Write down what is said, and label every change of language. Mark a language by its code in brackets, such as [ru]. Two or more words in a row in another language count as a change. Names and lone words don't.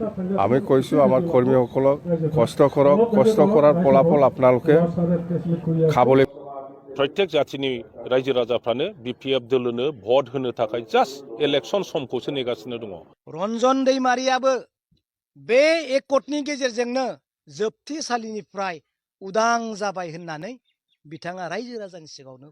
[as] আমি কৈছোঁ আমাৰ কৰ্মীসকলক কষ্ট কৰক, কষ্ট কৰাৰ ফলাফল আপোনালোকে খাবলৈ। [brx] प्रत्येक जातिनि रायजो राजाफ्रानो बिपिएफ दोलोनो भट होनो थाखाय [en] just election [brx] समखौसो नेगासिनो दङ। रन्जन दैमारियाबो बे एकटनि गेजेरजोंनो जोबथेसालिनिफ्राय उदां जाबाय होननानै बिथाङा रायजो राजानि सिगाङावनो